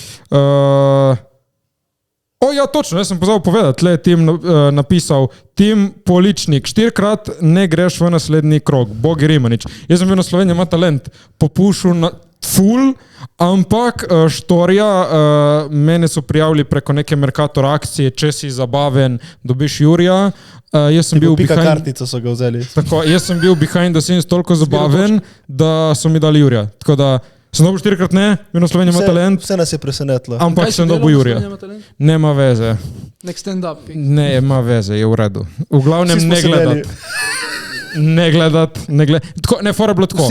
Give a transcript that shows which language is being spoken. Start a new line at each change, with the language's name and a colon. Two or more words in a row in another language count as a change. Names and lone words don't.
Slovenian: ja, točno, jaz sem pozabil povedati, le Tim napisal, Tim Poličnik, 4-krat ne greš v naslednji krog, Bogi Rimanič. Jaz sem bil na Sloveniji, ima talent, popušil na full, ampak štorija, mene so prijavili preko neke Mercator akcije, če si zabaven, dobiš Jurija. Jaz sem bil Pika behind, kartico so ga vzeli. tako, jaz sem bil
English: behind the scenes
Slovenian: toliko zabaven, da so mi dali Jurija. Tako da sem dobil 4-krat ne, bil na Sloveniji ima talent, Vse nas je presenetilo. ampak Kaj si sem delal dobil na Jurija. Sloveniji ima talent? Nema veze. Nek stand-up. Ne, ima veze, je v redu. V glavnem Vsi smo ne sedeli. gledat. Tako, ne, fora je bilo tako.